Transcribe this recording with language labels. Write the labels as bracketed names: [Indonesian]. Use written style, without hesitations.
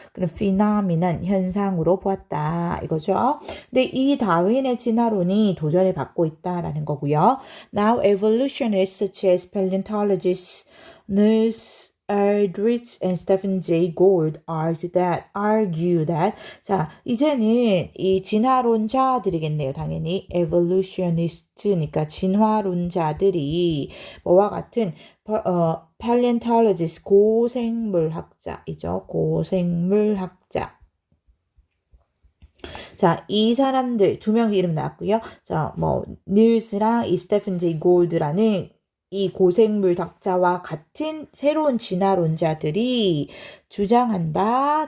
[Korean] 그럼 phenomenon 현상으로 보았다 이거죠. 근데 이 다윈의 진화론이 도전을 받고 있다라는 거고요. [English] Now evolutionists such as paleontologists Niels Eldredge and Stephen Jay Gould argue that [Korean] 자 이제는 이 진화론자들이겠네요. 당연히 evolutionist니까 진화론자들이 뭐와 같은 paleontologist 고생물학자이죠. 고생물학자. 자, 이 사람들 두 명 이름 나왔고요. 자, 뭐 닐스랑 이 스테픈 제이 골드라는 이 고생물 학자와 같은 새로운 진화론자들이 주장한다.